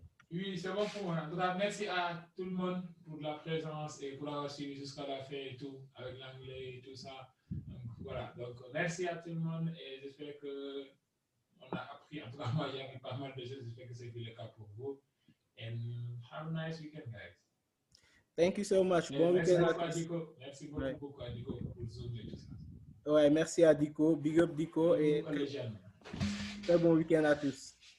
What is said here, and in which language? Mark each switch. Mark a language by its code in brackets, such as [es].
[fr] Oui, c'est bon pour moi. En tout cas, merci à tout le monde pour la présence et pour avoir suivi jusqu'à la fin et tout, avec l'anglais et tout ça. Donc, voilà. Donc, merci à tout le monde et j'espère qu'on a appris. En tout cas, moi, j'ai appris pas mal de choses. J'espère que c'est le cas pour vous. [en] And have a nice weekend, guys. Thank you so much. [fr] Bon week-end à tous. Merci beaucoup, Adiko, pour Zoom et tout ça. Ouais, merci à Dico. [en] Big up [fr] Dico. Et très bon week-end à tous.